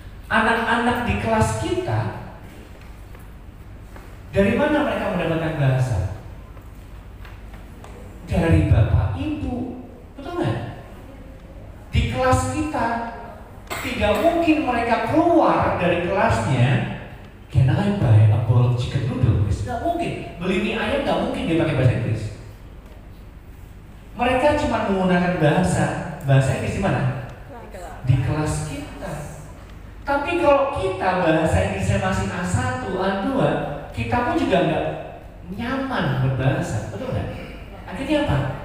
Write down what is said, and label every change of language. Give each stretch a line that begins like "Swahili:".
Indonesian: Anak-anak di kelas kita, dari mana mereka mendapatkan bahasa? Dari bapak ibu. Betul nggak? Di kelas kita, tidak mungkin mereka keluar dari kelasnya.
English: Can I buy a bowl of chicken noodle?
Indonesian: Nggak mungkin. Beli mie ayam nggak mungkin dia pakai bahasa Inggris. Mereka cuma menggunakan bahasa Inggris di mana? Di kelas kita. Tapi kalau kita bahasa Inggrisnya masih A1, A2, kita pun juga nggak nyaman berbahasa, betul nggak? Akhirnya apa?